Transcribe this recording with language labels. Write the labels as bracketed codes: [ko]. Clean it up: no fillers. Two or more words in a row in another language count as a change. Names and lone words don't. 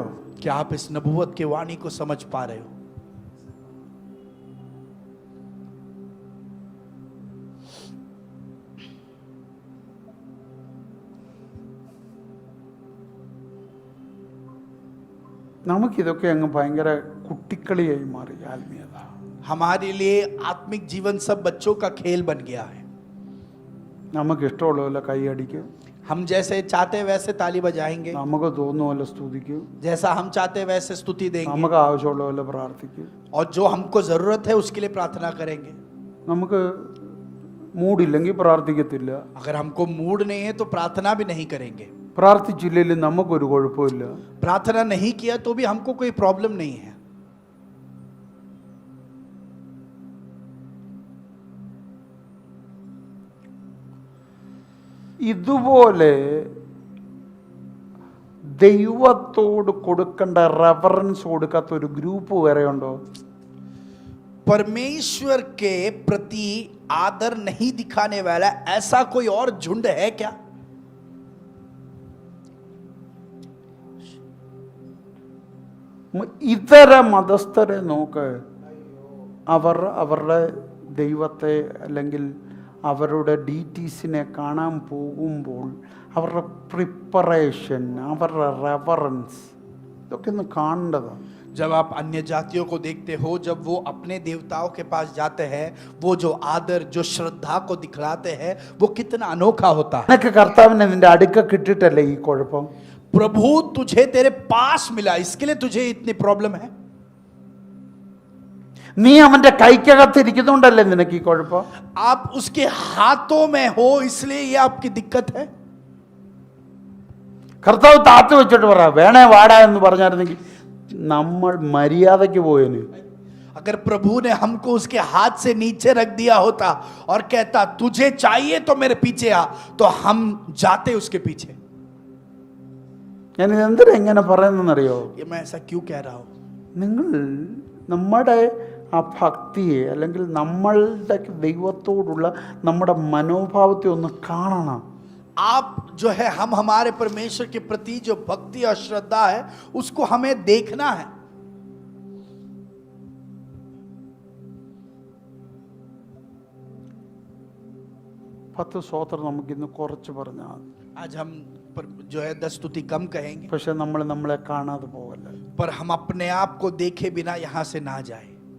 [hi] क्या आप इस नबूवत के वाणी को समझ पा रहे हो? [ml] നമുക്കിതൊക്കെ അങ്ങ് ഭയങ്കര കുട്ടിക്കളിയായി മാറി ആത്മീയത. [hi] हमारे लिए आत्मिक जीवन सब बच्चों का खेल बन गया है। [ml] നമുക്ക് ഇഷ്ടമുള്ള പോലെ കൈയടിക്കും, [hi] हम जैसे चाहते वैसे ताली बजाएंगे, [ml] നമുക്ക് തോന്നുന്ന പോലെ സ്തുതിക്കും, [hi] जैसा हम चाहते वैसे स्तुति देंगे, [ml] നമുക്ക് ആവശ്യമുള്ള പോലെ പ്രാർത്ഥിക്കും. [hi] और जो हमको जरूरत है उसके लिए प्रार्थना करेंगे। [ml] നമുക്ക് മൂടില്ലെങ്കിൽ പ്രാർത്ഥിക്കത്തില്ല, [hi] अगर हमको मूड नहीं है तो प्रार्थना भी नहीं करेंगे। [ml] പ്രാർത്ഥിച്ചില്ലെങ്കിലും നമുക്കൊരു കുഴപ്പമില്ല. [hi] प्रार्थना नहीं किया तो भी हमको कोई प्रॉब्लम नहीं है। [ml] ഇതുപോലെ ദൈവത്തോട് കൊടുക്കേണ്ട റെഫറൻസ് കൊടുക്കാത്ത ഒരു ഗ്രൂപ്പ് വേറെ ഉണ്ടോ? [hi] परमेश्वर के प्रति आदर नहीं दिखाने वाला ऐसा कोई और झुंड है क्या? [ml] ഇതര മതസ്ഥരെ നോക്ക്, അവരുടെ ദൈവത്തെ അല്ലെങ്കിൽ അവരുടെ ഡീറ്റീസിനെ കാണാൻ പോകുമ്പോൾ അവരുടെ പ്രിപ്പറേഷൻ, അവരുടെ റെഫറൻസ്, ഇതൊക്കെ ഒന്ന് കാണേണ്ടതാണ്. [hi] जब आप अन्य जातियों को देखते हो, जब वो अपने देवताओं के पास जाते हैं, वो जो आदर, जो श्रद्धा को दिखलाते हैं, वो कितना अनोखा होता है। [ml] നിനക്ക് കർത്താവിനെ നിന്റെ അടുക്ക കിട്ടിയിട്ടല്ലേ ഈ കുഴപ്പം? [hi] प्रभु तुझे तेरे पास मिला, इसके लिए तुझे इतनी प्रॉब्लम है। [ml] നീ അവന്റെ കൈക്കകത്തിരിക്കുന്നുണ്ടല്ലേ നിനക്ക് ഈ കുഴപ്പം? [hi] आप उसके हाथों में हो, इसलिए ये आपकी दिक्कत है। [ml] കർത്താവ് താത്ത് വെച്ചിട്ട് പറ, വേണേ വാടാ എന്ന് പറഞ്ഞായിരുന്നെങ്കിൽ നമ്മൾ മര്യാദയ്ക്ക് പോയേന്. [hi] अगर प्रभु ने हमको उसके हाथ से नीचे रख दिया होता और कहता तुझे चाहिए तो मेरे पीछे आ, तो हम जाते उसके पीछे। [ml] ഞാൻ എന്തിനാ ഇങ്ങനെ പറയുന്നറിയോ? [hi] ये मैं ऐसा क्यों कह रहा हूं? [ml] നിങ്ങൾ നമ്മുടെ ആ ഭക്തിയെ അല്ലെങ്കിൽ നമ്മളുടെ ദൈവത്തോടുള്ള നമ്മുടെ മനോഭാവത്തെ ഒന്ന് കാണണം. [hi] आप जो है, हम हमारे परमेश्वर के प्रति जो भक्ति और श्रद्धा है उसको हमें देखना है। [ml] പത്ത് സ്തോത്രം നമുക്കിന്ന് കുറച്ച് പറഞ്ഞാൽ, [hi] आज हम जो है 10 स्तुति कम कहेंगे, [ml] പക്ഷെ നമ്മളെ കാണാതെ പോകല്ല. [hi] पर हम अपने आप को देखे बिना यहां से ना जाए।